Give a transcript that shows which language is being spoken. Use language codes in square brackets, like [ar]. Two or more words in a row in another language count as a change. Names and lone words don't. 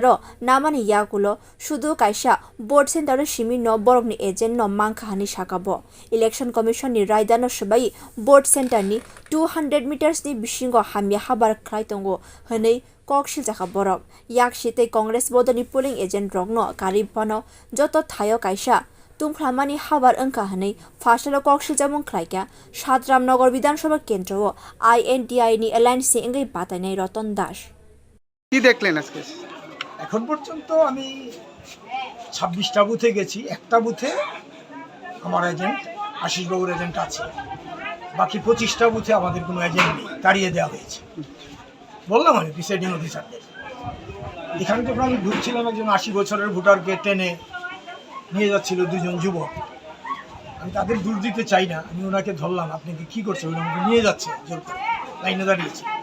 [trp] namani yagulo shudu kaisa [en] board center [trp] simi no borokni agent no mangkhani sakabo [en] election commission [trp] ni raidano sabai [en] board center [trp] ni 200 meters ni bisingo hamya habar khlai tongo hanei kokshil jaka borok yakshite congress bodoni [en] polling agent [trp] rogno karipano joto thayo kaisa tungkhlamani habar angka hanei farsalo kokshil jamung khlaika Sadramnagar [bn] বিধানসভা কেন্দ্র [trp] INDI ni alliance engai batainai Ratan Das [bn] কি দেখলেন আজকে এখন পর্যন্ত আমি 26টা বুথে গেছি একটা বুথে আমার এজেন্ট আশিস বাবুর এজেন্ট আছে বাকি 25টা বুথে আমাদের কোনো এজেন্ট নেই তাড়িয়ে দেওয়া হয়েছে বললাম আমি [en] presiding officer-der [bn] এখানে যখন আমি ঘুরছিলাম একজন 80 বছরের ভোটারকে টেনে নিয়ে যাচ্ছিল দুজন যুবক আমি তাদের দূর দিতে চাই না আমি ওনাকে ধরলাম আপনি কি করছেন উনি আমাকে নিয়ে যাচ্ছে জোর করে লাইনে দাঁড়িয়েছে